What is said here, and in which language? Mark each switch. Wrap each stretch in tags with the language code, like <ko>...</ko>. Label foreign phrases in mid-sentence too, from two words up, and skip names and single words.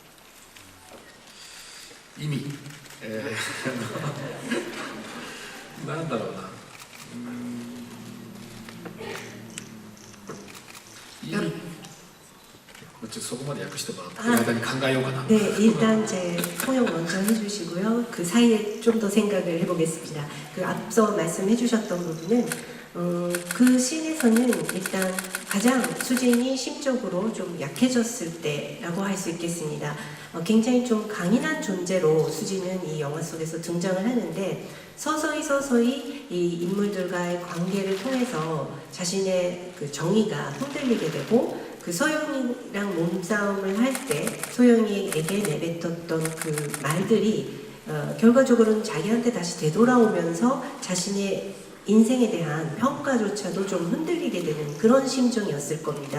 <ja>意味、なんだろうな、意味、そこまで訳してもらって、間に考えようかな。</ja> <ko>네, 일단 제 통역 먼저 해주시고요. 그 사이에 좀 더 생각을 해보겠습니다. 그 앞서 말씀해주셨던 부분은 그 씬에서는 일단 가장 수진이 심적으로 좀 약해졌을 때라고 할 수 있겠습니다. 굉장히 좀 강인한 존재로 수진은 이 영화 속에서 등장을 하는데 서서히 이 인물들과의 관계를 통해서 자신의 그 정의가 흔들리게 되고 그 소영이랑 몸싸움을 할 때 소영이에게 내뱉었던 그 말들이 결과적으로는 자기한테 다시 되돌아오면서 자신의 인생에 대한 평가조차도 좀 흔들리게 되는 그런 심정이었을 겁니다.</ko>